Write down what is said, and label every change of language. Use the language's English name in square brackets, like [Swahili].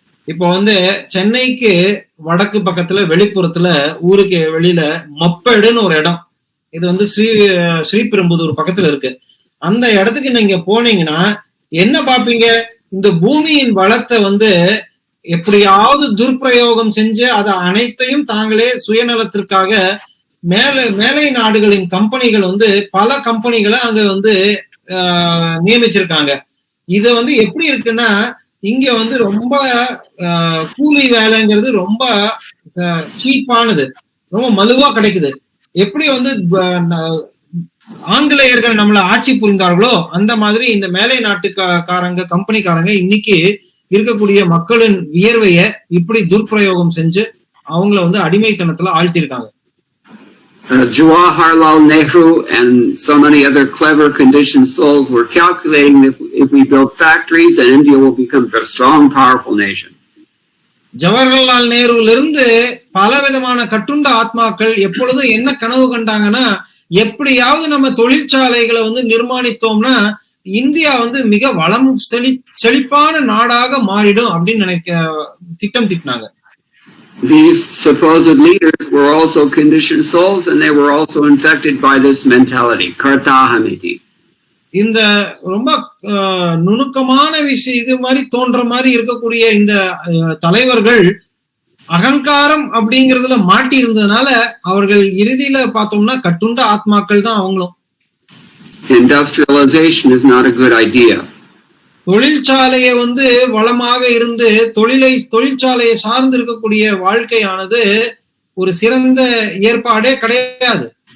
[Tamil] இப்போ வந்து சென்னைக்கு வடக்கு பக்கத்துல வெளிப்புறத்துல ஊருக்கு வெளியில மப்பேடுன்னு ஒரு இடம், இது வந்து ஸ்ரீபெரும்புதூர் பக்கத்துல இருக்கு. அந்த இடத்துக்கு நீங்க போனீங்கன்னா என்ன பாப்பீங்க? இந்த பூமியின் வளத்தை வந்து எப்படியாவது துர்பிரயோகம் செஞ்சு அதை அனைத்தையும் தாங்களே சுயநலத்திற்காக மேலை நாடுகளின் கம்பெனிகள் வந்து பல கம்பெனிகளை அங்க வந்து நியமிச்சிருக்காங்க. இது வந்து எப்படி இருக்குன்னா, இங்க வந்து ரொம்ப கூலி வேலைங்கிறது ரொம்ப சீப்பானது, ரொம்ப மலுவா கிடைக்குது. எப்படி வந்து ஆங்கிலேயர்கள் நம்மளை ஆட்சி புரிந்தார்களோ அந்த மாதிரி இந்த மேலை நாட்டுக்காரங்க கம்பெனிக்காரங்க இன்னைக்கு இருக்கக்கூடிய மக்களின் வியர்வைய இப்படி துர்பிரயோகம் செஞ்சு அவங்கள வந்து அடிமைத்தனத்துல ஆழ்த்திருக்காங்க. [English] Jawaharlal Nehru and so many other clever conditioned souls were calculating if we build factories and India will become a strong, powerful nation. [Tamil] Jawaharlal நேருல இருந்து பல விதமான கட்டுண்ட ஆத்மாக்கள் எப்பொழுதும் என்ன கனவு கண்டாங்கன்னா, எப்படியாவது நம்ம தொழிற்சாலைகளை வந்து நிர்மாணித்தோம்னா இந்தியா வந்து மிக வளம் செழிப்பான நாடாக மாறிடும் அப்படின்னு திட்டம் தீட்டினாங்க. [English] These supposed leaders were also conditioned souls and they were also infected by this mentality, kartahamiti. [Tamil] இந்த ரொம்ப நுணுக்கமான விஷயம் இது மாதிரி தோன்ற மாதிரி இருக்கக்கூடிய இந்த தலைவர்கள் அகங்காரம் அப்படிங்கறதுல மாட்டி இருந்ததுனால அவர்கள் இறுதியில பார்த்தோம்னா கட்டுண்ட ஆத்மாக்கள் தான் அவங்களும். [English] Industrialization is not a good idea. [Tamil] தொழிற்சாலையை வந்து வளமாக இருந்து தொழிற்சாலையை சார்ந்து இருக்கக்கூடிய வாழ்க்கையானது ஒரு சிறந்த ஏற்பாடே கிடையாது.